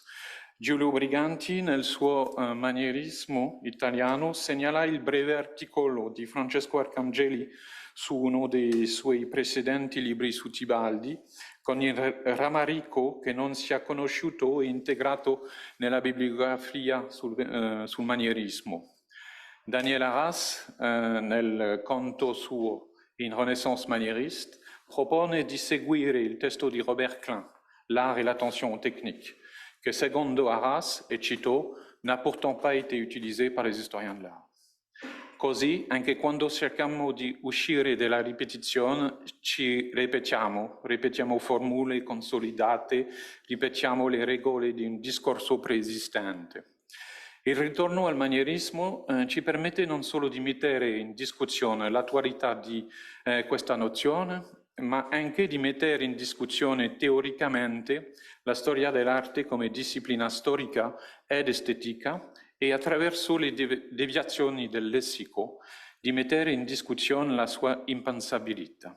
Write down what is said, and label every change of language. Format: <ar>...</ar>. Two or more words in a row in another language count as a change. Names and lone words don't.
<it>Giulio Briganti, nel suo manierismo italiano, segnala il breve articolo di Francesco Arcangeli su uno dei suoi precedenti libri su Tibaldi, con il rammarico che non sia conosciuto e integrato nella bibliografia sul manierismo. Daniel Arras, nel conto suo In Renaissance manieriste, propone di seguire il testo di Robert Klein, L'art et l'attention technique, che secondo Arras, e cito,</it> <fr>n'a pourtant pas été utilisé par les historiens de l'art.</fr> <it>Così, anche quando cerchiamo di uscire dalla ripetizione, ci ripetiamo formule consolidate, ripetiamo le regole di un discorso preesistente. Il ritorno al manierismo ci permette non solo di mettere in discussione l'attualità di questa nozione, ma anche di mettere in discussione teoricamente la storia dell'arte come disciplina storica ed estetica e attraverso le deviazioni del lessico di mettere in discussione la sua impensabilità.</it>